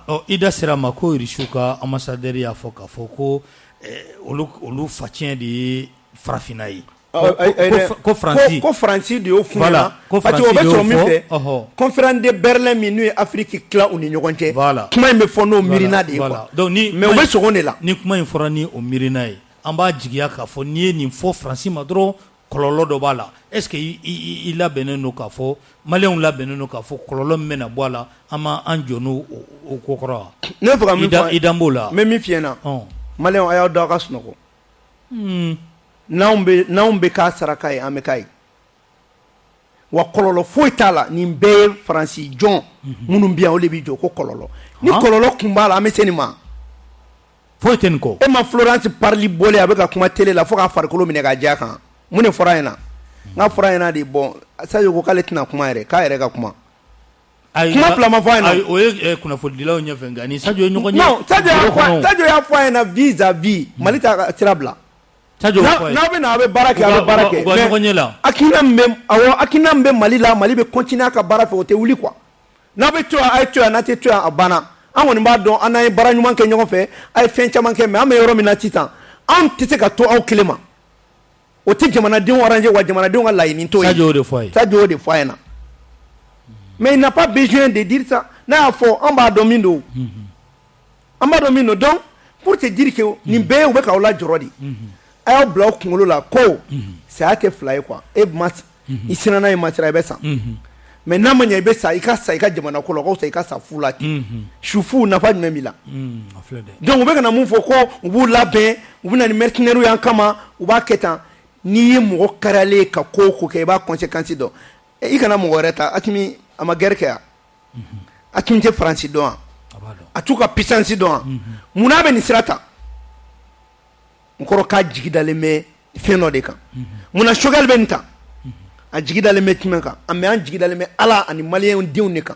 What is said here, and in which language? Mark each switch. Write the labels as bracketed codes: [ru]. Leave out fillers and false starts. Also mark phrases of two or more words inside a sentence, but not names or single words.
[bm] i da sera ma ko Irisiw ka ambassadeur y'a fɔ k'a fɔ ko olu facɛn de ye farafinna ye ko Faransi de y'o f'u ɲɛna [fr] parce que [bm] o bɛ sɔrɔ min fɛ [fr] conférence de Berlin [bm] min n'u ye Afrique tila u ni ɲɔgɔn cɛ kuma in bɛ fɔ n'o miirina de ye quoi mais u bɛ sɔgɔn de la ni kuma in fɔra ni o miirina ye an b'a jigiya k'a fɔ n'i ye nin fɔ Faransi ma dɔrɔn kɔlɔlɔ dɔ b'a la [fr] est-ce que [bm] i labɛnnen don k'a fɔ maliyɛnw labɛnnen don k'a fɔ kɔlɔlɔ min bɛna bɔ a la an ma an jɔ n'o ko kɔrɔ wa ne bɛ fɛ ka min fɔ i dan b'o la n bɛ min f'i ɲɛna maliyɛnw a y'aw da aw ka sunɔgɔ n'anw bɛ k'a saraka ye an bɛ k'a ye wa kɔlɔlɔ foyi t'a la nin bɛɛ ye Faransi jɔn minnu bɛ yan o de bɛ jɔ ko kɔlɔlɔ ni kɔlɔlɔ kun b'a la an bɛ se nin ma foyi tɛ nin kɔ e ma Florence Parly bɔlen a bɛ ka kuma télé la fo k'a farikolo minɛ k'a ja kan mun de fɔra a ɲɛna n ka fɔra a ɲɛna de bon Sadio ko k'ale tɛna kuma yɛrɛ k'a yɛrɛ ka kuma kuma fila ma fɔ a ɲɛna o ye kunnafonidilaw ɲɛfɛ nka ni Sadio ye ɲɔgɔn ye non Sadio y'a fɔ a ɲɛna [fr] vis à vis [bm] Mali t'a sira bila n'aw bɛ na aw bɛ baara kɛ a bɛ baara kɛ mais hakilina min bɛ Mali la Mali bɛ continuer a ka baara fɛ o tɛ wuli quoi n'aw bɛ to yan a ye to yan n'a tɛ to yan a banna an kɔni b'a dɔn an n'an ye baara ɲuman kɛ ɲɔgɔn fɛ a ye fɛn caman kɛ mais an bɛ yɔrɔ min na sisan an tɛ se ka to aw kelen ma o tɛ jamanadenw arranger wa jamanadenw ka laɲini t'o ye Sadio y'o de fɔ a ɲɛna mais [fr] il n'a pas besoin de dire ça [bm] n'a y'a fɔ an b'a dɔn min don [fr] donc pour te dire que [bm] nin bɛɛ ye u bɛ k'aw lajɔrɔ de a y'aw bila aw kunkolo la ko saya tɛ fila ye quoi e ma i sinna n'a ye ma sira i bɛ sa mais n'a ma ɲɛ i bɛ sa i ka sa i ka jamana ko la o ka fisa i ka sa fu la ten sufu nafa jumɛn b'i la donc u bɛ ka na mun fɔ ko u b'u labɛn u bɛ na ni mercenaires y'an kama u b'a kɛ tan n'i ye mɔgɔ kariyalen ka ko o ko kɛ i b'a conséquence dɔn i kana mɔgɔ wɛrɛ ta Assimi a ma guerre kɛ yan Assimi tɛ Faransi dɔn wa a t'u ka puissance dɔn wa munna a bɛ nin sira ta n kɔrɔ k'a jigi dalen bɛ fɛn dɔ de kan munna Choguel bɛ nin ta a jigi dalen bɛ jumɛn kan mais an jigi dalen bɛ Ala ani maliyɛnw denw de kan